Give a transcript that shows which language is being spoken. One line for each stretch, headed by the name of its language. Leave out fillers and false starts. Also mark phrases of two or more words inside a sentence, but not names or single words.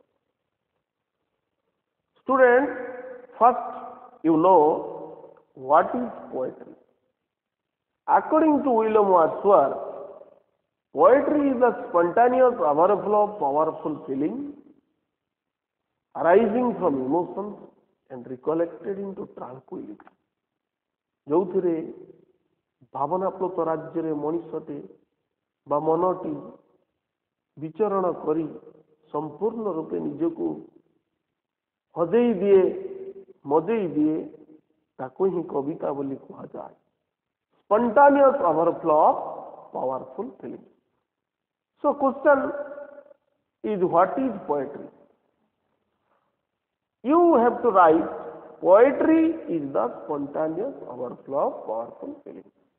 English: Students, first you know what is poetry. According to William Wordsworth, poetry is a spontaneous overflow of powerful feeling arising from emotions and recollected into tranquility.
Odia: ଯୋଉଥିରେ ଭାବନାପ୍ଳୁତ ରାଜ୍ୟରେ ମଣିଷଟେ ବା ମନଟି ବିଚରଣ କରି ସମ୍ପୂର୍ଣ୍ଣ ରୂପେ ନିଜକୁ ହଜେଇ ଦିଏ, ମଜେଇ ଦିଏ, ତାକୁ ହିଁ କବିତା ବୋଲି କୁହାଯାଏ.
English: Spontaneous overflow of powerful feelings. So question is, what is poetry? You have to write, poetry is the spontaneous overflow of powerful feelings.